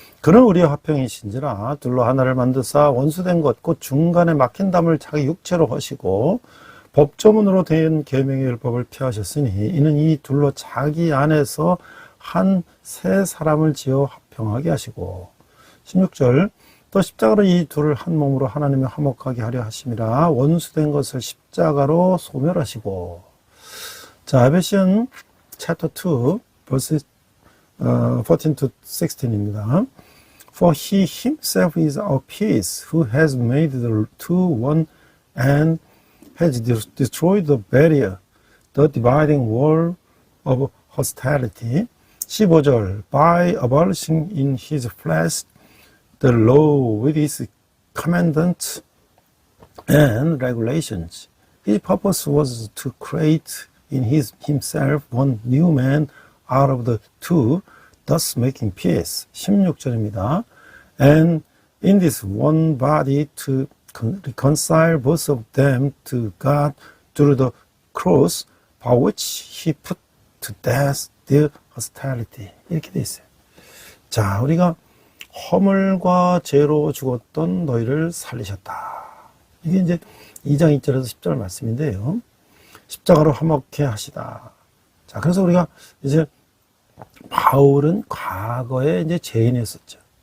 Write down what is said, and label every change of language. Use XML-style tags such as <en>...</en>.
<ko>그는 우리의 화평이신지라 둘로 하나를 만드사 원수된 것 곧 중간에 막힌 담을 자기 육체로 하시고 법조문으로 된 계명의 율법을 피하셨으니 이는 이 둘로 자기 안에서 한 새 사람을 지어 화평하게 하시고 16절 또 십자가로 이 둘을 한 몸으로 하나님의 화목하게 하려 하심이라 원수된 것을 십자가로 소멸하시고. 자, 에베시언</ko> <en>chapter 2 verses 14 to 16</en> <ko>입니다.</ko> <en>For he himself is our peace, who has made the two one and has destroyed the barrier, the dividing wall of hostility. 15절 By abolishing in his flesh the law with its commandments and regulations. His purpose was to create in himself one new man out of the two, thus making peace.</en> <ko>16절입니다.</ko> <en>And in this one body to reconcile both of them to God through the cross, by which he put to death their hostility.</en> <ko>이렇게 돼 있어요. 자, 우리가 허물과 죄로 죽었던 너희를 살리셨다. 이게 이제 2장 2절에서 10절 말씀인데요. 십자가로 화목해 하시다. 자, 그래서 우리가 이제 바울은 과거에 이제 죄인이었었죠.</ko>